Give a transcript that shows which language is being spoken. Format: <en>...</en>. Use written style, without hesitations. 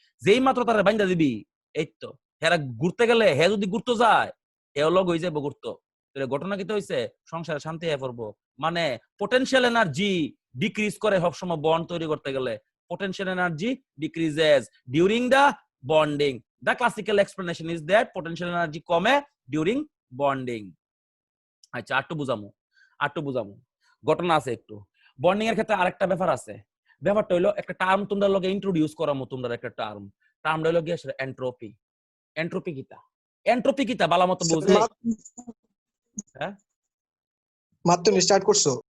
<bn>যেই মাত্র তারা বাইন্দা দিবি, এই তো হেরা ঘুরতে গেলে, হে যদি ঘুরতে যায় হেও লগ হয়ে যাবো ঘুরতো, তাহলে ঘটনা কিতা হইছে, সংসারে শান্তি হয়ে পড়বো। মানে পোটেনশিয়াল এনার্জি ডিক্রিজ করে সবসময় বন্ড তৈরি করতে গেলে,</bn> <en>potential energy decreases during the bonding. The classical explanation is that potential energy</en> <bn>কমে</bn> <en>during bonding.</en> <bn>আচ্ছা আটটু বুঝামু ঘটনা আছে একটু। বন্ডিং এর ক্ষেত্রে আরেকটা ব্যাপার আছে, ব্যাপারটা হইলো একটা টার্ম তোমরা লগে ইন্ট্রোডিউস করামু, তোমরা একটা টার্মটা হইলো কি আসলে এন্ট্রপি। এন্ট্রপি কিতা বালা মতো বুঝ। হ্যাঁ মাত্র স্টার্ট করছো?</bn>